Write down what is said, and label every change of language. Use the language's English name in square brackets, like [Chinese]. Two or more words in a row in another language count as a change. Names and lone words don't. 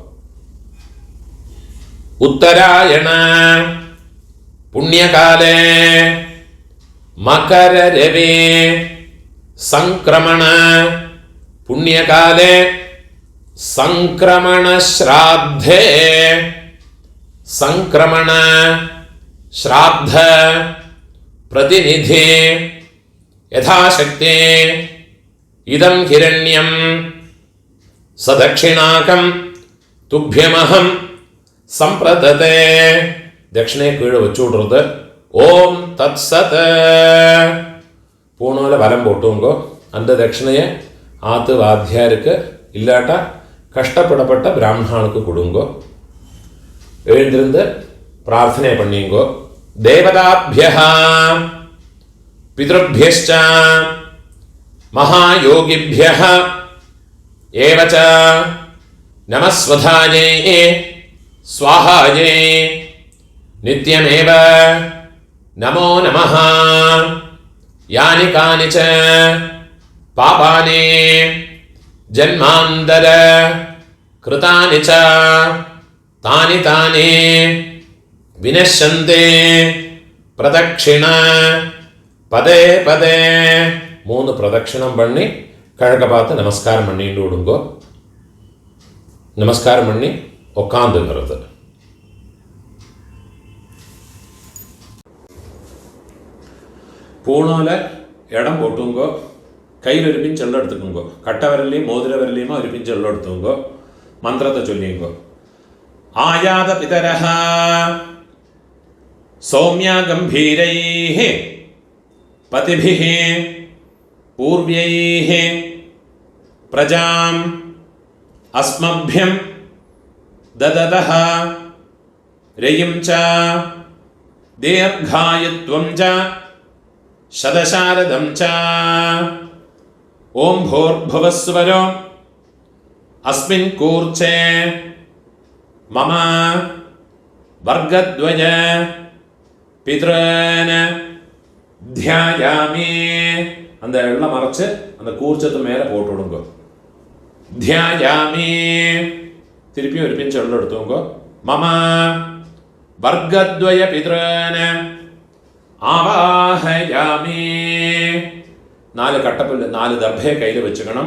[Sanskrit] उत्तरायण पुण्यकाले मकर रवि संक्रमण पुण्यकाले संक्रमण श्राद्धे संक्रमण श्राद्ध प्रतिनिधि यथाशक्ति इदं हिरण्यं सदक्षिणाकं तुभ्यमहं संप्रदते दक्षिणे [Tamil] कीழ வச்சு விடுறது [Sanskrit] ॐ तत्सत् [Tamil] பூணோல வலம் போட்டுங்கோ அந்த தட்சிணையை ஆத்து வாத்தியாருக்கு இல்லாட்டா கஷ்டப்படப்பட்ட பிராமணனுக்கு கொடுங்கோ எழுந்திருந்து பிரார்த்தனை பண்ணிங்கோ [Sanskrit] देवताभ्यः पितृभ्यश्च महायोगिभ्यः एव च नमस्वधायै स्वाहायै नित्यमेव नमो नमः यानि कानि च पापानि जन्मान्तर कृतानि च तानि तानि विनश्यन्ते प्रदक्षिण पदे पदे [Tamil] மூணு பிரதட்சணம் பண்ணி கிழக்க பார்த்து நமஸ்காரம் பண்ணிட்டு விடுங்கோ. நமஸ்காரம் பண்ணி உட்காந்துங்கிறது. பூணோல இடம் போட்டுங்கோ. கையில் ஒரு பிஞ்சு எல்லாம் எடுத்துக்கோங்கோ. கட்ட விரலையும் மோதிர விரலையுமா ஒரு பிஞ்சு எல்லாம் எடுத்துங்கோ. மந்திரத்தை சொல்லிங்கோ. [Sanskrit] आयात पितरः सोम्याः गम्भीरैः पथिभिः पूर्व्यैः प्रजाम् अस्मभ्यं ददतः रयिं च दीर्घायुत्वं च शतशारदं च ॐ भूर्भुवस्वरो अस्मिन् कूर्चे मम वर्गद्वय पितॄन् ध्यायामि [Tamil] அந்த எல்லாம் மறைச்சு அந்த கூர்ச்சத்து மேலே போட்டு விடுங்க. தியாயாமி திருப்பியும் ஒரு பிஞ்சு எல்லாம் எடுத்துங்க. [Sanskrit] मम वर्गद्वय पितॄन् आवाहयामि [Tamil] 4 கட்டப்புல்லு 4 தர்பையை கையில் வச்சுக்கணும்.